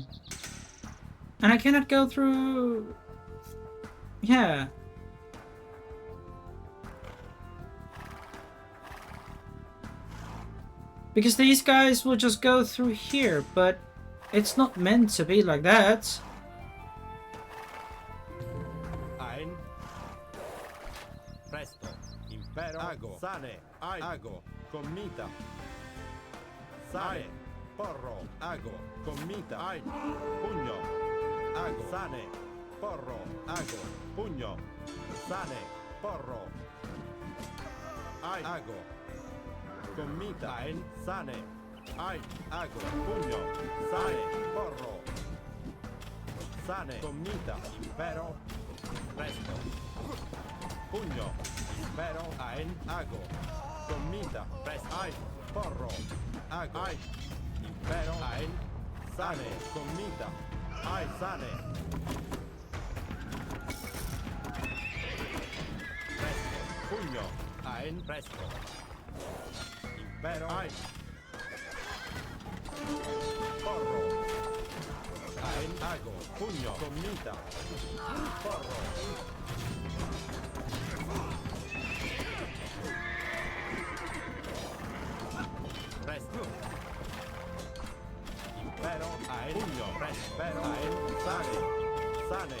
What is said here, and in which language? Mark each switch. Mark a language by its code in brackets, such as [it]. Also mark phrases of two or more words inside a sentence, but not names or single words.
[en] And I cannot go through... Yeah. Because these guys will just go through here, but it's not meant to be like that. Ein. Presto. Impero. Ago. Sane. Ein. Ago. Commita. Sane. Porro. Ago. Commita. Ein. Pugno. Ago. Sane. Porro. Ago. Pugno. Sane. Porro. Ein. Ago. Commita. Ein. Sane. Ein. Ago. Pugno. Sane. Porro. Sane. Commita. Impero. Presto. Pugno. Impero. Ein. Ago. Commita. Presto. Ein. Porro. Ago. Ein. Impero. Ein. Sane. Commita. Ein. Sane. Presto. Pugno. Ein. Presto. Impero. Ein. Porro. Ein, ago, pugno, gomita, porro. Presto. Impero, ein, pugno, presto, impero, ein, sane, sane.